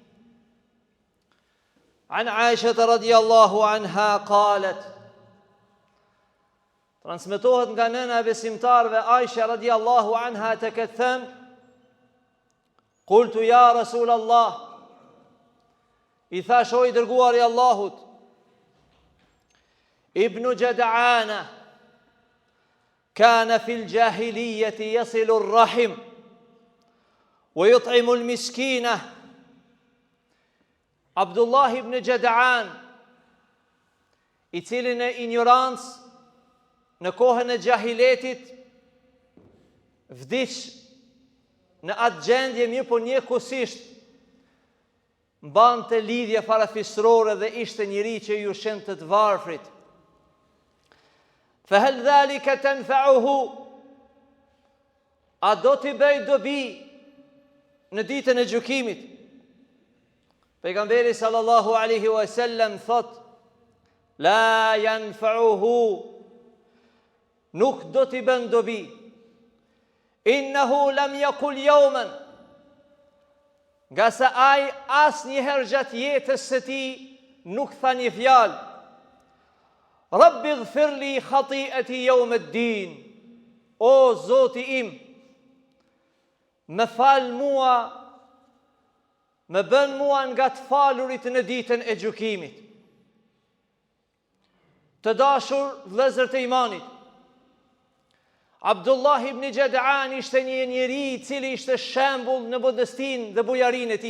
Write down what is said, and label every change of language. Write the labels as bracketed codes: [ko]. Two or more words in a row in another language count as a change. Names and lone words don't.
[ar] عن عائشة رضي الله عنها قالت, [sq] transmetohet nga nëna e besimtarve Aisha [ar] رضي الله عنها [sq] të këtë thënë, [ar] قلت يا رسول الله, [sq] i thash o i dërguar i Allahut, [ar] ابن جدعان كان في الجاهلية يصل الرحم ويطعم المسكين. [sq] Abdullah ibn Jad'an, i cili në ignorancë në kohën e gjahiletit vdiq në atë gjendje, mirë po njëkohësisht mbante lidhje farafisrore dhe ishte njëri që ju shente të varfrit. [ar] فهل ذلك تنفعه, [sq] a do t'i bëj dobi në ditën e gjykimit? Pejgamberi [ar] صلى الله عليه وسلم [sq] thot, [ar] لا ينفعه, [sq] nuk do t'i bën dobi. [ar] إنه لم يقل يوما, [sq] nga se ai asnjëherë gjatë jetës së tij nuk tha një fjalë, [ar] رب اغفر لي خطيئتي يوم الدين, [sq] o Zoti im, më fal mua, më bën mua nga të falurit në ditën e gjykimit. Të dashur vëllezër të imanit, Abdullah ibn Jad'an ishte një njeri i cili ishte shembull në modestinë dhe bujarinë e tij.